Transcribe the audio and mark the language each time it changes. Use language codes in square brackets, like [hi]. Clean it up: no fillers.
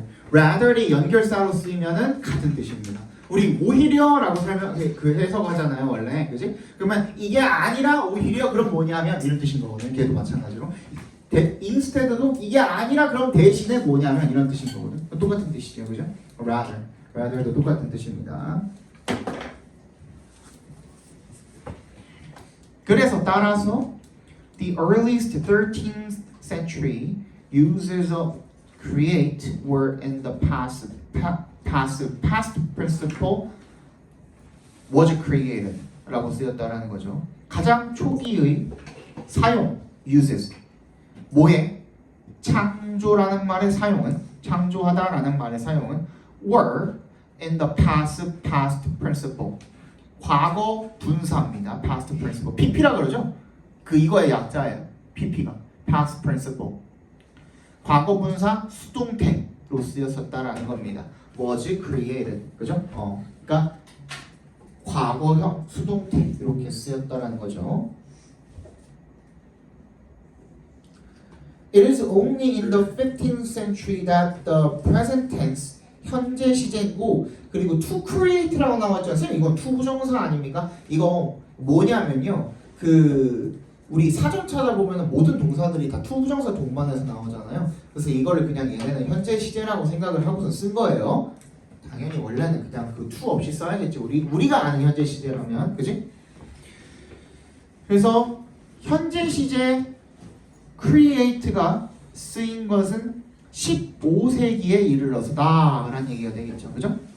[ko] rather이 연결사로 쓰이면은 같은 뜻입니다. 우리 오히려라고 그 해석하잖아요 원래, 그지? 그러면 이게 아니라 오히려 그럼 뭐냐면 이런 뜻인 거거든요. 걔도 마찬가지로 instead도 이게 아니라 그럼 대신에 뭐냐면 이런 뜻인 거거든. 똑같은 뜻이죠, 그죠? rather도 똑같은 뜻입니다. 그래서 따라서 [en] the earliest 13th century uses of create were in the past participle was created [ko] 라고 쓰였다라는 거죠. 가장 초기의 사용 uses 뭐에? 창조라는 말의 사용은 창조하다라는 말의 사용은 [en] were in the past participle [ko] 과거 분사입니다. past participle pp라 그러죠? 그 이거의 약자예요. pp가 past participle 과거 분사 수동태로 쓰였었다라는 겁니다. was created 그죠? 그러니까 과거형 수동태 이렇게 쓰였다라는 거죠. [en] It is only in the 15th century that the present tense [ko] 현재 시제고 그리고 to create라고 나왔죠. 선생님 이건 to 부정사 아닙니까? 이거 뭐냐면요. 그 우리 사전 찾아보면 모든 동사들이 다 to 부정사 동반해서 나오잖아요. 그래서 이거를 그냥 얘네는 현재 시제라고 생각을 하고서 쓴 거예요. 당연히 원래는 그냥 그 to 없이 써야겠지. 우리가 아는 현재 시제라면, 그지? 그래서 현재 시제 create가 쓰인 것은 15세기에 이르러서다 라는 얘기가 되겠죠. 그죠?